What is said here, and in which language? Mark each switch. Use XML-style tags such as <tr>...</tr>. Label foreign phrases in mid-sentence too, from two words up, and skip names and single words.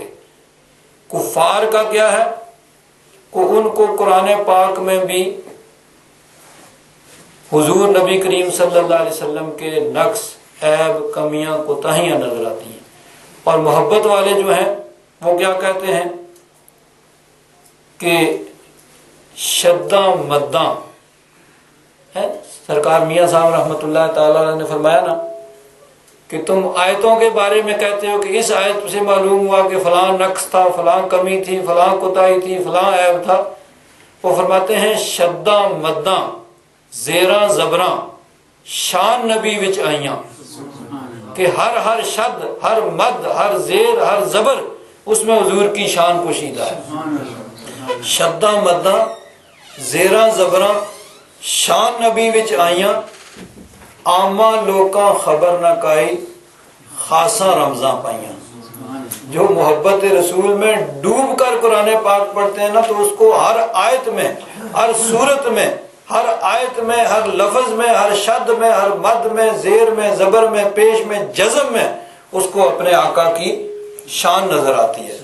<ur>کفار کا کیا ہے کہ ان کو قرآن پاک میں بھی حضور نبی کریم صلی اللہ علیہ وسلم کے نقص، عیب، کمیاں، کوتاہیاں نظر آتی ہیں، اور محبت والے جو ہیں وہ کیا کہتے ہیں کہ شدہ مداں ہے۔ سرکار میاں صاحب</ur> <ar>رحمۃ اللہ تعالیٰ</ar> <ur>نے فرمایا نا کہ تم آیتوں کے بارے میں کہتے ہو کہ اس آیت سے معلوم ہوا کہ فلاں نقص تھا، فلاں کمی تھی، فلاں کوتاہی تھی، فلاں عیب تھا۔ وہ فرماتے ہیں</ur> <pa>شدہ مداں زیراں زبراں شان نبی وچ آئیاں،</pa> <ur>کہ ہر شد، ہر مد، ہر زیر، ہر زبر اس میں حضور کی شان پوشیدہ ہے۔</ur> <pa>شدہ مداں زیراں زبراں شان نبی وچ آئیاں، عامہ لوکاں خبر نہ کائی، خاصاں رمضاں پائیاں۔</pa> <ur>جو محبت رسول میں ڈوب کر قرآن پاک پڑھتے ہیں نا، تو اس کو ہر آیت میں، ہر صورت میں، ہر آیت میں، ہر لفظ میں، ہر شد میں، ہر مد میں، زیر میں، زبر میں، پیش میں، جزم میں اس کو اپنے آقا کی شان نظر آتی ہے۔</ur>